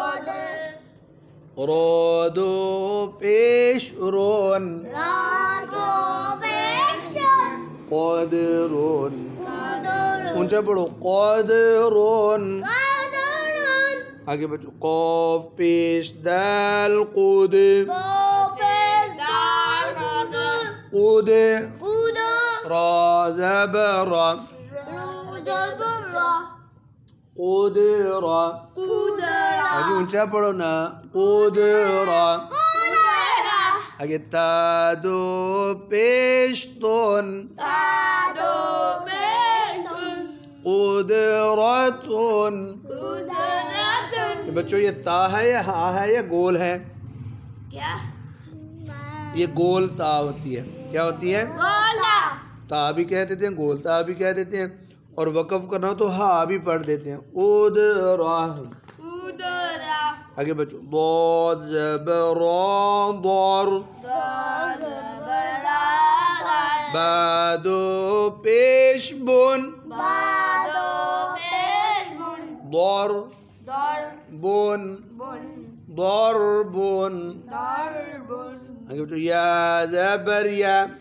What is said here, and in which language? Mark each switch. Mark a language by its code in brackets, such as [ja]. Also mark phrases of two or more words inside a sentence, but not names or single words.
[ur] رادو پیش رون. قادرون. اونچا پڑھو قادرون. آگے بچو قاف پیش دال قود. قود. را زبر را. قدرا. آگے اونچا پڑھو نا. قدرا. آگے تادو پیش تون. قدرتون. بچوں یہ تا ہے یا ہا ہے یا گول ہے؟ یہ گول تا ہوتی ہے. کیا ہوتی ہے؟ تا بھی کہہ دیتے ہیں، گول تا بھی کہہ دیتے ہیں، اور وقف کرنا ہو تو ہا بھی پڑھ دیتے ہیں. ادرا. آگے بچوں ضاد زبر را ضار. بادو پیش بن. ضار بن. ضربن. آگے بچوں یا زبر یا.